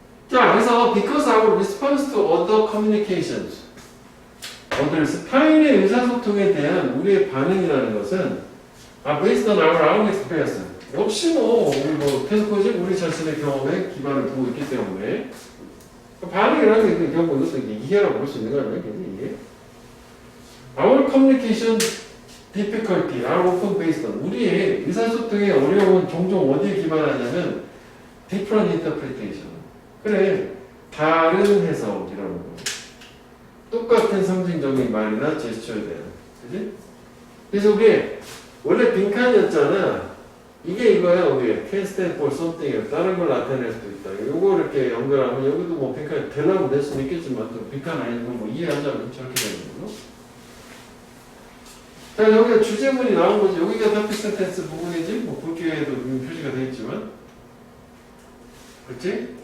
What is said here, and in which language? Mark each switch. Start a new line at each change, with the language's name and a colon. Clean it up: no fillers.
Korean: 자, 그래서
English: because our response to other communications, others,
Korean: 타인의 의사소통에 대한 우리의 반응이라는 것은
English: based on our own experience.
Korean: 역시 우리 계속해서 우리 자신의 경험에 기반을 두고 있기 때문에 반응이라는 게 결국 이것도 이해라고 볼 수 있는 거야, 이게.
English: Our communication difficulty are often based on
Korean: 우리의 의사소통의 어려움은 종종 어디에 기반하냐면
English: different interpretation.
Korean: 그래, 다른 해석이라는 거. 똑같은 상징적인 말이나 제스처에 대한. 그지? 그래서 이게 원래 빈칸이었잖아. 이게 이거야, 우리
English: can stand for something.
Korean: 다른 걸 나타낼 수도 있다. 요거 이렇게 연결하면 여기도 뭐 빈칸이 되려면 될 수는 있겠지만 또 빈칸 아닌 걸 뭐 이해하자면 저렇게 되는 거고. 자, 여기가 주제문이 나온 거지. 여기가 topic sentence 부분이지. 뭐 굵게도 표시가 되어 있지만. 그렇지?